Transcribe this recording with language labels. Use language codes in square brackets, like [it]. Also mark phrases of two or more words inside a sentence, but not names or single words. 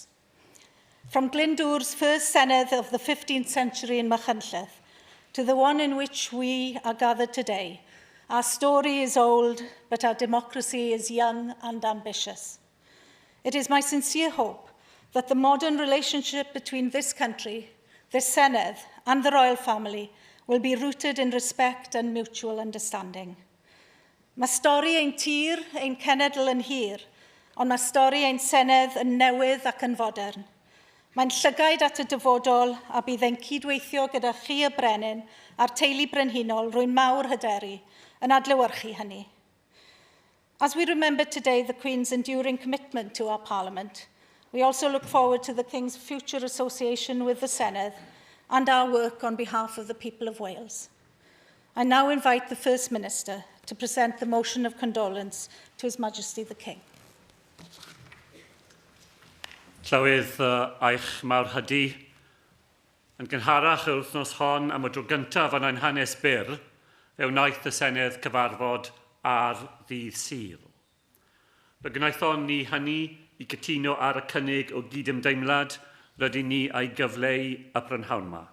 [en] From Glyndwr's first Senedd of the 15th century in Machynlleth to the one in which we are gathered today, our story is old, but our democracy is young and ambitious. It is my sincere hope that the modern relationship between this country, this Senedd, and the royal family will be rooted in respect and mutual understanding. [cy] Mae stori ein tir, ein cenedl yn hir, ond mae stori ein Senedd yn newydd ac yn fodern. Mae'n llygaid at y dyfodol a bydd e'n cydweithio gyda chi y brenin a'r teulu brenhinol rwy'n mawr hyderu yn adlewyrchu hynny. [en] As we remember today the Queen's enduring commitment to our Parliament, we also look forward to the King's future association with the Senedd and our work on behalf of the people of Wales. I now invite the First Minister to present the motion of condolence to His Majesty the King. [cy] Llywydd eich mawr hydi, yn gynharach yr wythnos hon am y tro gyntaf yn ein hanes byr, fe wnaeth y Senedd cyfarfod ar ddydd Sul. Fe gwnaethon ni hynny i gytuno ar y cynnig o gydymdeimlad rydyn ni ei gyfleu y prynhawn yma.